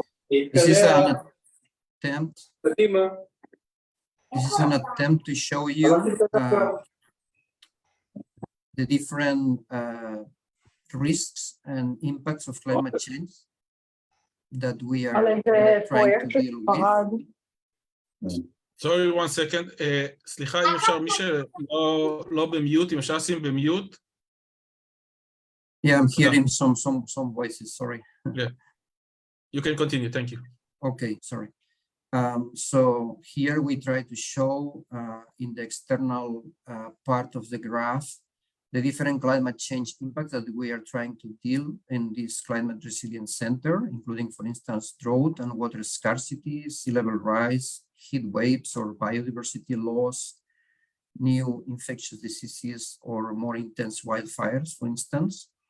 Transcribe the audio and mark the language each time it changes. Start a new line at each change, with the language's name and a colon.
English: This is an attempt to show you the different risks and impacts of climate change that we are trying to deal with. Sorry, 1 second.
Hebrew: סליחה, אם אפשר, מי שלא במיוט, אם אפשר לשים במיוט.
English: Yeah, I'm hearing some voices, sorry. Yeah, you can continue, thank you. Okay, sorry. So here we try to show in the external part of the graph the different climate change impacts that we are trying to deal in this climate resilience center, including, for instance, drought and water scarcity, sea level rise, heat waves or biodiversity loss, new infectious diseases or more intense wildfires, for instance.